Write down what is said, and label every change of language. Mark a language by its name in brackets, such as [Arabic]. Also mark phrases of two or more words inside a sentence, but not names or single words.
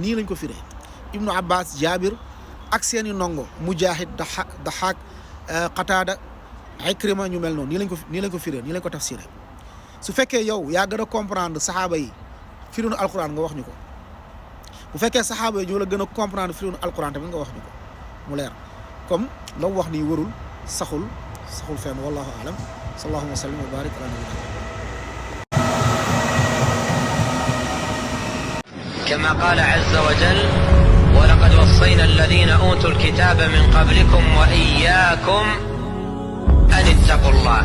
[Wolof] nii lañ ko firee ibnu abbas jaabir ak seeni ndongo mujahid daxaak qataada Ikrima ñu mel noonu nii lañ ko firee nii lañ ko tafsiré su fekkee yow yaa gën a comprendre saxaaba yi firinu alquran nga wax ñu ko bu fekkee saxaaba yi ñoo la gën a comprendre firinu alquran tamit nga wax ñu ko mu leer comme la mu wax nii warul saxul fenn [Arabic] والله أعلم صلى الله وسلم وبارك على نبينا كما قال عز وجل ولقد وصينا الذين أوتوا الكتاب من قبلكم وإياكم أن اتقوا الله